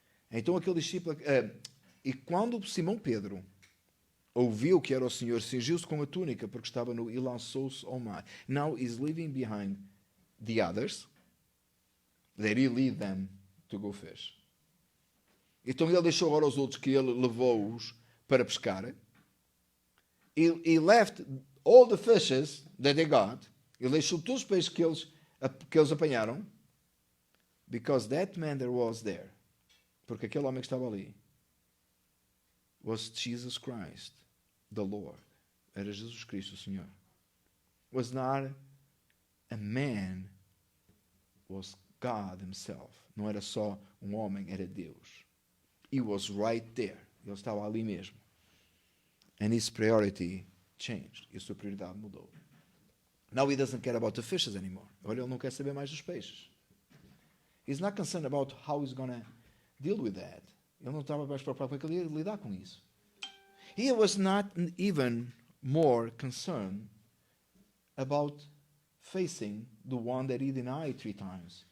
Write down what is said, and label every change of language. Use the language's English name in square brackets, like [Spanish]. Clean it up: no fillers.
[Portuguese] Então aquele discípulo... e quando Simão Pedro ouviu que era o Senhor, cingiu-se com a túnica, porque estava nu, e lançou-se ao mar. [English] Now he's leaving behind the others, that he lead them to go fish. [Portuguese] Então ele deixou agora os outros que ele levou-os para pescar. [English] He left all the fishes that they got. [Portuguese] Ele deixou todos os peixes que eles apanharam. [English] Because that man that was there, [Portuguese] porque aquele homem que estava ali, [English] was Jesus Christ, the Lord. [Portuguese] Era Jesus Cristo, o Senhor. [English] Was not a man, was God himself. [Portuguese] Não era só um homem, era Deus. [English] He was right there. [Portuguese] Ele estava ali mesmo. [English] And his priority changed. [Portuguese] E a sua prioridade mudou. [English] Now he doesn't care about the fishes anymore. [Portuguese] Agora ele não quer saber mais dos peixes. [English] He's not concerned about how he's going to deal with that. [Portuguese] Ele não estava mais preocupado com aquilo, ele ia lidar com isso. [English] He was not even more concerned about facing the one that he denied 3 times.